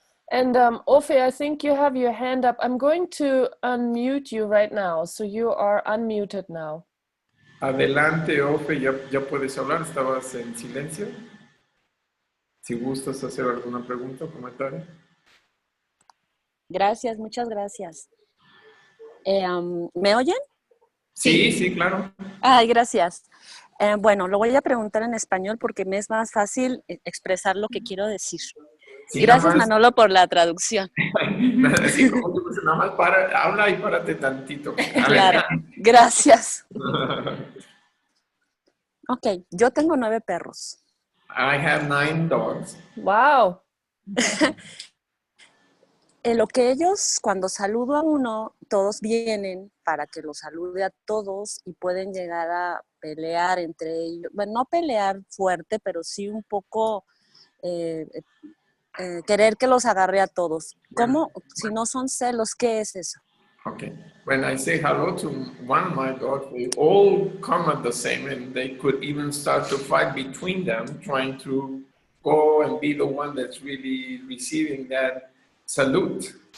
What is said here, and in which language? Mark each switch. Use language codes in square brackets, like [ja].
[en] And Ofe, I think you have your hand up. I'm going to unmute you right now. So you are unmuted now. [es] Adelante, Ofe, ya puedes hablar, estabas en silencio. Si gustas hacer alguna pregunta o comentario. Gracias, muchas gracias. ¿Me oyen? Sí, claro. Ay, gracias. Bueno, lo voy a preguntar en español porque me es más fácil expresar lo que quiero decir. Sí, Gracias, nada más, Manolo, por la traducción. así como tú dices, nada más habla y párate tantito. A ver. Claro, gracias. Ok, yo tengo 9 perros. [en] I have 9 dogs. Wow. [es] En lo que ellos, cuando saludo a uno, todos vienen para que los salude a todos y pueden llegar a pelear entre ellos. Bueno, no pelear fuerte, pero sí un poco querer que los agarre a todos. ¿Cómo? Si no son celos, ¿qué es eso? [en] Okay. When I say hello to one of my dogs, they all come at the same, and they could even start to fight between them, trying to go and be the one that's really receiving that salute.